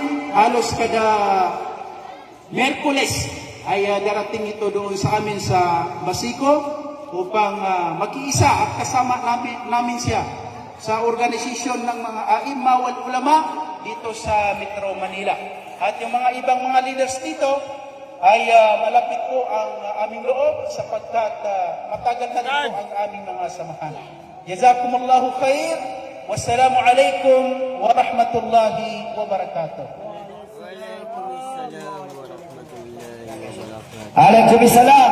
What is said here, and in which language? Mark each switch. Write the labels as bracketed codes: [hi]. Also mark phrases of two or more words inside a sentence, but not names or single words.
[tl] halos kada Merkules ay darating ito doon sa amin sa Basico upang makiisa at kasama namin siya sa organisasyon ng mga [ar] الأئمة والعلماء [tl] dito sa Metro Manila. At yung mga ibang mga leaders dito ay malapit po ang aming loob sapagkat matagal na rin po ang aming mga samahan. [ar] جزاكم الله خير. والسلام عليكم ورحمة الله وبركاته. Waalaikumsalam.